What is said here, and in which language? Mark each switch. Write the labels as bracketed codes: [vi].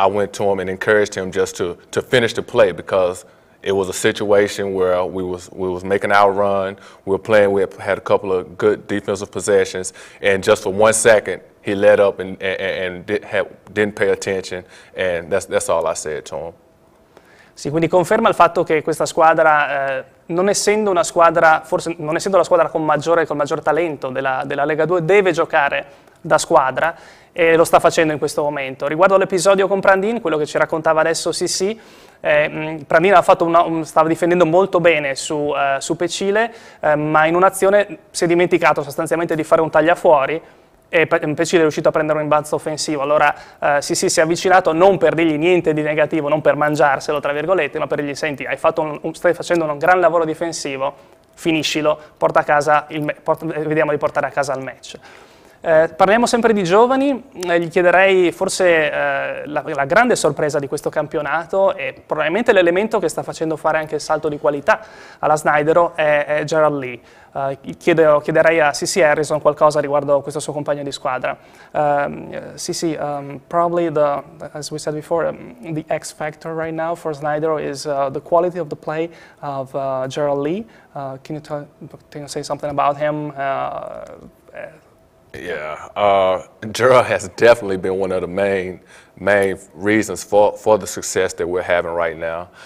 [en] I went to him and encouraged him just to finish the play, because it was a situation where we was making our run, we were playing, we had a couple of good defensive possessions, and just for 1 second, he let up and didn't pay attention, and that's all I said to him. [it] Sì, quindi conferma il fatto che questa squadra, non essendo una squadra, forse non essendo la squadra con maggior talento della Lega 2, deve giocare da squadra, e lo sta facendo in questo momento. Riguardo all'episodio con Prandin, quello che ci raccontava adesso Sissi, Prandin stava difendendo molto bene su Petchele, ma in un'azione si è dimenticato sostanzialmente di fare un tagliafuori, e Petchele è riuscito a prendere un rimbalzo offensivo. Allora Sissi si è avvicinato non per dirgli niente di negativo, non per mangiarselo tra virgolette, ma per dirgli: senti, stai facendo un gran lavoro difensivo, finiscilo, porta a casa vediamo di portare a casa il match. Parliamo sempre di giovani, gli chiederei forse la grande sorpresa di questo campionato e probabilmente l'elemento che sta facendo fare anche il salto di qualità alla Snaidero è Gerald Lee. Chiederei a Sissy Harrison qualcosa riguardo questo suo compagno di squadra. [en] Sissy, probably as we said before, the X factor right now for Snaidero is the quality of the play of Gerald Lee. Can you say something about him? Yeah, Gerald has definitely been one of the main reasons for the success that we're having right now.